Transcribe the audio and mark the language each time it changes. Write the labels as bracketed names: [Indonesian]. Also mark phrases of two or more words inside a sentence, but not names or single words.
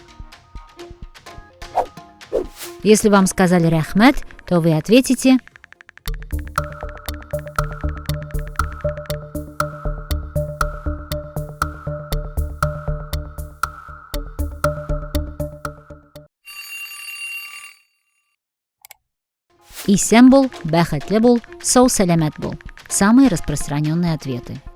[Russian] Если вам сказали «рахмет», то вы ответите [Tatar] «исән бол», «бәхетле бол», «сау сәләмәт бол» [Russian] – самые распространенные ответы.